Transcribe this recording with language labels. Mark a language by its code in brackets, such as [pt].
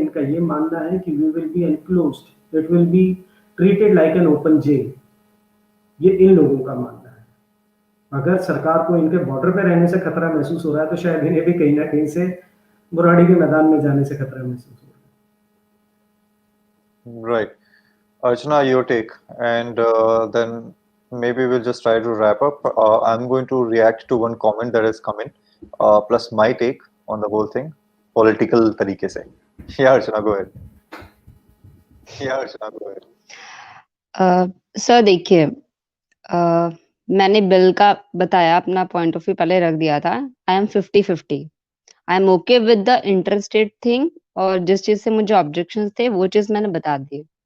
[hi] इनका ये मानना है कि [en] We will be enclosed, it will be treated like an open jail. [hi] ये इन लोगों का मानना है। अगर सरकार को इनके बॉर्डर पे रहने से खतरा महसूस हो रहा है, तो शायद इन्हें भी कहीं ना कहीं से बुराड़ी के मैदान में जाने से खतरा महसूस हो रहा है। [en] Right. Archana, your take, and then maybe we'll just try to wrap up. I'm going to react to one comment that has come in, plus my take on the whole thing, political [hi] तरीके से. [en] Yeah, Archana, go ahead. Yeah, Archana, go ahead. [hi] Sir देखिए, मैंने bill का बताया, अपना point of view पहले रख दिया था। [en] I am 50-50। I am okay with the interstate thing, [hi] और जिस चीज से मुझे ऑब्जेक्शंस थे वो चीज मैंने बता दी।